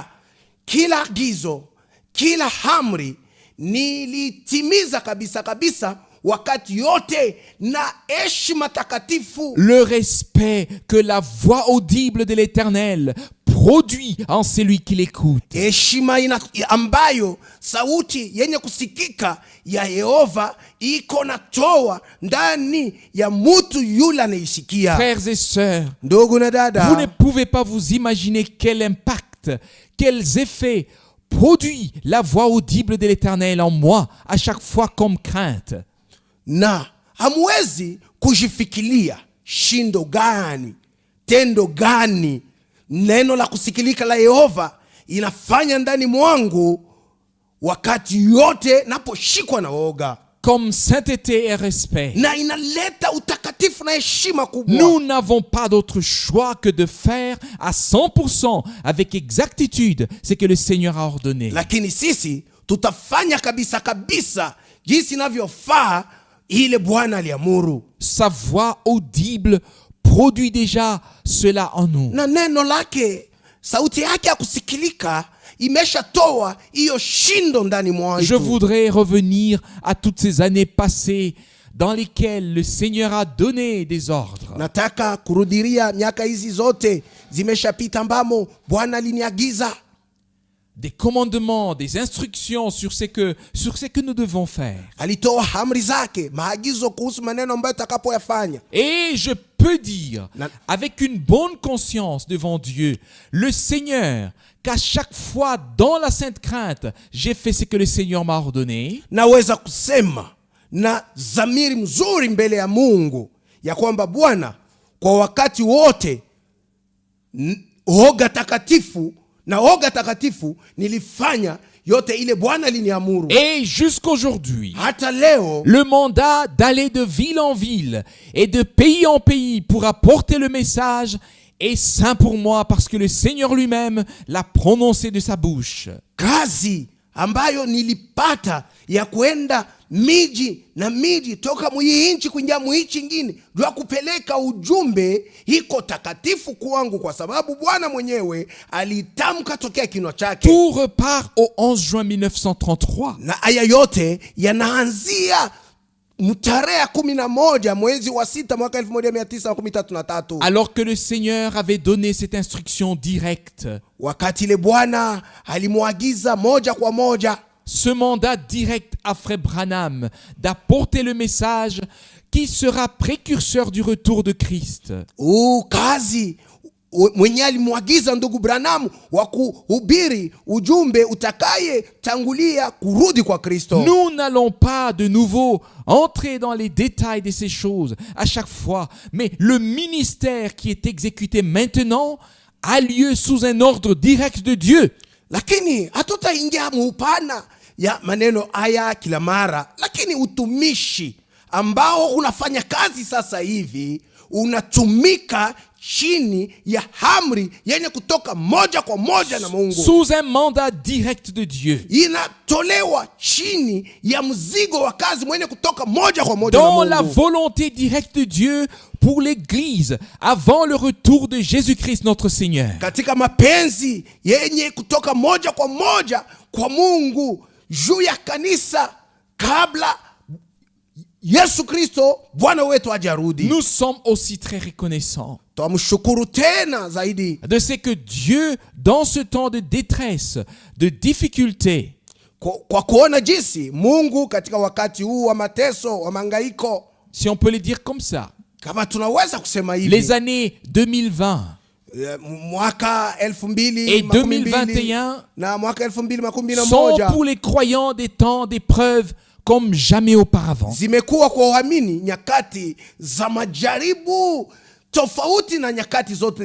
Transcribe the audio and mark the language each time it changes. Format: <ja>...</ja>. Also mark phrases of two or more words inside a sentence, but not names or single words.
<sw>Kila agizo, kila amri nilitimiza kabisa kabisa, wakati yote na heshima takatifu.</sw> <fr>Le respect que la voix audible de l'Éternel produit en celui qui l'écoute.</fr> <sw>Heshima ambayo sauti yenye kusikika ya Yehova iko natoa ndani ya mtu yule anaisikia.</sw> <fr>Frères et sœurs,</fr> <sw>Ndugu na dada,</sw> <fr>vous ne pouvez pas vous imaginer quel impact, quels effets produit la voix audible de l'Éternel en moi à chaque fois comme crainte.</fr> <sw>na hamwezi kujifikiria shindo gani, tendo gani neno la kusikilika la Yehova inafanya ndani mwangu wakati yote naposhikwa na woga,</sw> <fr>Comme sainteté et respect.</fr> <sw>na inaleta utakatifu na heshima kubwa.</sw> <fr>Nous n'avons pas d'autre choix que de faire à 100% avec exactitude ce que le Seigneur a ordonné.</fr> <sw>Lakini sisi tutafanya kabisa kabisa jinsi inavyofaa ile Bwana aliamuru,</sw> <fr>Sa voix audible produit déjà cela en nous.</fr> <sw>na neno lake, sauti yake ya kusikilika imeshatoa hiyo shindo ndani Je mwangu.</sw> <fr>voudrais revenir à toutes ces années passées dans lesquelles le Seigneur a donné des ordres.</fr> <sw>Nataka kurudiria miaka hizi zote zimeshapita ambamo Bwana aliniagiza</sw> <fr>Des commandements, des instructions sur ce que nous devons faire.</fr> <sw>alitoa amri zake, maagizo kuhusu maneno ambayo tutakapoyafanya.</sw> <fr>Et je peux dire, Na- avec une bonne conscience devant Dieu, le Seigneur, qu'à chaque fois dans la sainte crainte, j'ai fait ce que le Seigneur m'a ordonné.</fr> <sw>Naweza kusema na dhamiri mzuri mbele ya Mungu ya kwamba Bwana, kwa wakati wote oga takatifu nilifanya yote ile Bwana aliniamuru.</sw> <fr>Et jusqu'aujourd'hui,</fr> <sw>Hata leo</sw> <fr>le mandat d'aller de ville en ville et de pays en pays pour apporter le message est saint pour moi parce que le Seigneur lui-même l'a prononcé de sa bouche.</fr> <sw>kazi ambayo nilipata ya kwenda miji na miji toka mwi nchi kuingia mwi nchi nyingine ndio kupeleka ujumbe, iko takatifu kwangu kwa sababu Bwana mwenyewe alitamka tokea kinywa chake.</sw> <fr>Tout repart au 11 juin 1933.</fr> <sw>Na haya yote yanaanzia tarehe 11 mwezi wa 6 mwaka 1933,</sw> <fr>Alors que le Seigneur avait donné cette instruction directe.</fr> <sw>wakati ile Bwana alimwagiza moja kwa moja.</sw> <fr>ce mandat direct à Frère Branham d'apporter le message qui sera précurseur du retour de Christ.</fr> <sw>Kazi mwenye alimwagiza ndugu Branham wa kuhubiri ujumbe utakaye tangulia kurudi kwa Kristo.</sw> <fr>Nous n'allons pas de nouveau entrer dans les détails de ces choses à chaque fois, mais le ministère qui est exécuté maintenant a lieu sous un ordre direct de Dieu.</fr> <sw>Lakini hatutaingia muupana ya maneno haya kila mara, lakini utumishi ambao unafanya kazi sasa hivi unatumika chini ya amri yenye kutoka moja kwa moja na Mungu.</sw> <fr>Sous un mandat direct de Dieu.</fr> <sw>Inatolewa chini ya mzigo wa kazi mwenye kutoka moja kwa moja na Dans Mungu.</sw> <fr>la volonté directe de Dieu pour l'Église avant le retour de Jésus-Christ notre Seigneur.</fr> <sw>Katika mapenzi yenye kutoka moja kwa Mungu juu ya kanisa kabla Yesu Kristo Bwana wetu ajarudi.</sw> <fr>Nous sommes aussi très reconnaissants</fr> <sw>Tumshukuru tena zaidi</sw> <fr>de ce que Dieu, dans ce temps de détresse, de difficulté,</fr> <sw>kwa kuona jinsi Mungu katika wakati huu wa mateso, wa mangaiko,</sw> <fr>si on peut le dire comme ça,</fr> <sw>kama tunaweza kusema hivi,</sw> <fr>les années 2020 mwaka et 2021</fr> <sw>na mwaka</sw> <fr>sont 2011 pour les croyants des temps d'épreuve comme jamais auparavant.</fr> <sw>zimekuwa kwa waamini nyakati za majaribu tofauti na nyakati zote</sw>